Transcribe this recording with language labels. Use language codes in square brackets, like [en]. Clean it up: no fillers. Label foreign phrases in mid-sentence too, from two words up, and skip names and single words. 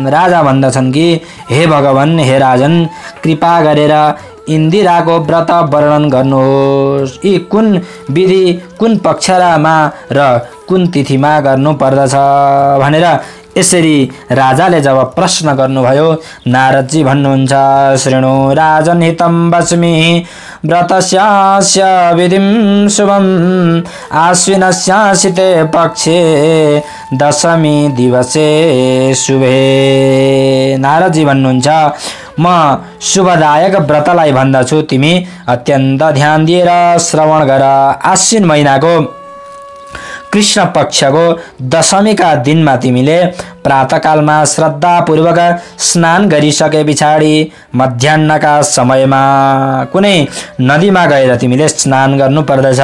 [ne] राजा भन्दछन् कि हे भगवान, हे राजन, कृपा गरेर इन्दिराको व्रत वर्णन गर्नुहोस्। यी कुन विधि, कुन पक्षमा र कुन तिथिमा गर्नु पर्दछ भनेर यसरी राजाले जब प्रश्न गर्नुभयो, नारदजी भन्नुहुन्छ, [sa] शृणु राजन हितं वच्मि व्रतस्यास्य विधिं शुभं आश्विनस्यासिते पक्षे दशमी दिवसे शुभे। [ne] नारदजी भन्नुहुन्छ, म शुभदायक व्रतलाई भन्दछु, तिमी अत्यन्त ध्यान दिएर श्रवण गर। आश्विन महिनाको कृष्ण पक्षको दशमीका दिनमा तिमीले प्रातःकालमा श्रद्धापूर्वक स्नान गरिसके पछाडि मध्याह्नका समयमा कुनै नदीमा गएर तिमीले स्नान गर्नु पर्दछ।